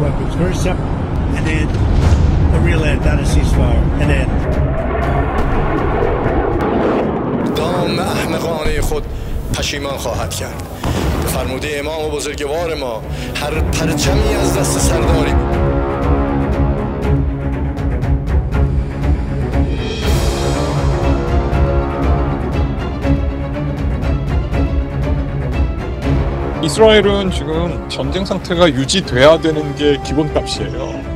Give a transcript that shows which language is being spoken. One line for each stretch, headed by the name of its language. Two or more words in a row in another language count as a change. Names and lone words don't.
English: first step, and then a real end, not a ceasefire, an end.
Persian: دام احمقانه خود پشیمان خواهد کرد. فرموده امام و بزرگوار ما هر پرچمی از دست سرداری
Korean: 이스라엘은 지금 전쟁 상태가 유지돼야 되는 게 기본값이에요.